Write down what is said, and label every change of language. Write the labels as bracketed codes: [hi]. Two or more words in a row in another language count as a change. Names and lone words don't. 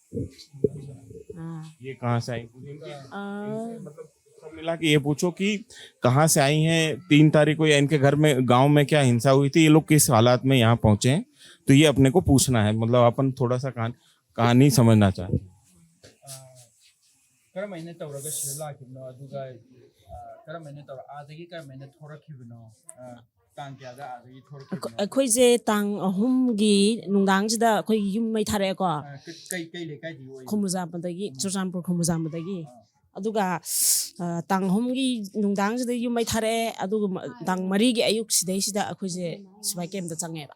[hi] ये कहाँ से आई? मतलब सब मिला के ये पूछो कि कहाँ से आई हैं, 3 तारीख को या इनके घर में गांव में क्या हिंसा हुई थी, ये लोग किस हालात में यहाँ पहुंचे हैं, तो ये अपने को पूछना है। मतलब अपन थोड़ा सा कहानी समझना चाहते हैं। [mni] ꯀꯔꯝꯍꯥꯏꯅ ꯇꯧꯔꯒ ꯁꯤꯗ ꯂꯥꯛꯈꯤꯕꯅꯣ ꯑꯗꯨꯒ ꯀꯔꯝꯍꯥꯏꯅ ꯇꯧꯔ ꯑꯥꯗꯒꯤ ꯀꯔꯝꯍꯥꯏꯅ ꯊꯣꯔꯛꯈꯤꯕꯅꯣ ꯇꯥꯡ ꯀꯌꯥꯗ ꯑꯥꯗꯒꯤ ꯊꯣꯔꯛꯈꯤꯕꯅꯣ ꯑꯩꯈꯣꯏꯁꯦ ꯇꯥꯡ 3ꯒꯤ ꯅꯨꯡꯗꯥꯡꯁꯤꯗ ꯑꯩꯈꯣꯏꯒꯤ ꯌꯨꯝ ꯃꯩ ꯊꯥꯔꯛꯑꯦꯀꯣ ꯀꯩ ꯂꯩꯀꯥꯏꯗꯒꯤ ꯑꯣꯏ ꯈꯨꯃꯨꯖꯥꯝꯕꯗꯒꯤ ꯆꯨꯔꯆꯥꯟꯄꯨꯔ ꯈꯨꯃꯨꯖꯥꯝꯕꯗꯒꯤ ꯑꯗꯨꯒ ꯇꯥꯡ 3ꯒꯤ ꯅꯨꯡꯗꯥꯡꯁꯤꯗ ꯌꯨꯝ ꯃꯩ ꯊꯥꯔꯛꯑꯦ ꯑꯗꯨꯒ ꯇꯥꯡ 4ꯒꯤ ꯑꯌꯨꯛ ꯁꯤꯗꯩꯁꯤꯗ ꯑꯩꯈꯣꯏꯁꯦ ꯁꯤꯐꯥꯏ ꯀꯦꯝꯞꯇ ꯆꯪꯉꯦꯕ